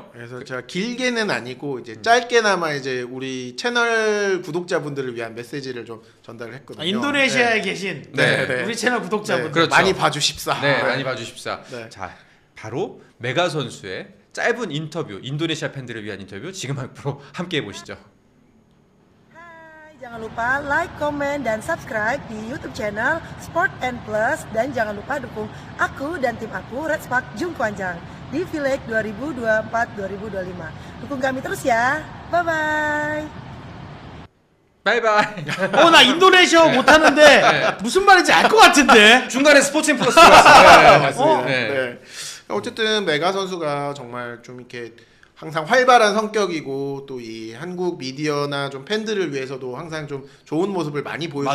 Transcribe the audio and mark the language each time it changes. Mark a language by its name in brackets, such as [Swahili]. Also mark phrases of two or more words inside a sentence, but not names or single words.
[Korean] 그래서 제가 길게는 아니고 이제 짧게나마 이제 우리 채널 구독자분들을 위한 메시지를 좀 전달을 했거든요. 인도네시아에 계신 네. 우리 채널 구독자분들 그렇죠. 많이 봐주십사. 네, 많이 봐주십사. 네. 자, 바로 메가 선수의 짧은 인터뷰, 인도네시아 팬들을 위한 인터뷰 지금 앞으로 함께 해보시죠. [Indonesian] Jangan lupa like, comment, dan subscribe di YouTube channel Sport and Plus dan jangan lupa dukung aku dan tim aku Red Spark Jungkwanjang di V-League 2024-2025. Dukung kami terus ya. [English] Bye bye. bye bye. [Korean] 나 인도네시아어 못하는데 무슨 말인지 알 것 같은데. 중간에 스포츠 플러스 들어갔어요. 맞습니다. 네. 네. 어쨌든 메가 선수가 정말 좀 이렇게 항상 활발한 성격이고 또 이 한국 미디어나 좀 팬들을 위해서도 항상 좀 좋은 모습을 많이 보여주려고